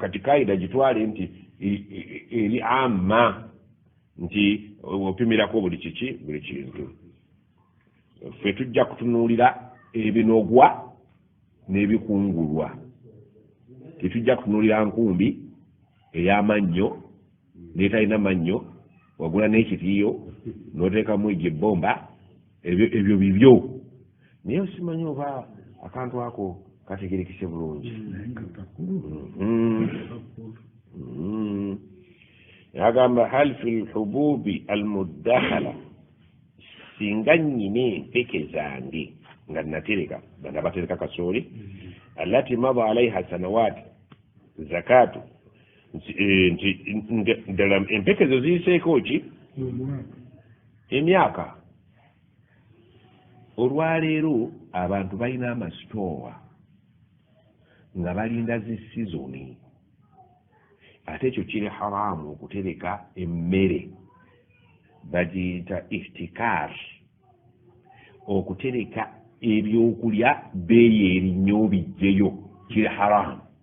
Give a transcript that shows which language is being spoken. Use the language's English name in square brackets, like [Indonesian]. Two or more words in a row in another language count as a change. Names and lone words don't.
[Ganda] kati kaida gitwale nti eri amma nti opimirako buli kintu ffe tujja kutunuulira ebinogwa n'ebikungulwa tetujja kutunuulira nkumbi ey'amannyo n'etalina mannyo wagula n'ekitiiyo n'oteekamu egyo ebbomba ebyo bibyo naye osimanyi oba akantu ako kategerekese bulungi agamba [Arabic] هل في الحبوب المدخرة [Ganda] singa nnyina empeke zange nga natereka nabatereka kasooli [Arabic] التي مضى عليها سنوات زكاة [Ganda] ddala empeke zo ziyiseeko ki emyaka olwaleero abantu balina amasitoowa nga balinda zi sizoni ate ekyo kiri haramu okutereka emmere bagiyita ihtikar okutereka ebyokulya beeyi erinnyo bijjeyo kiri haramu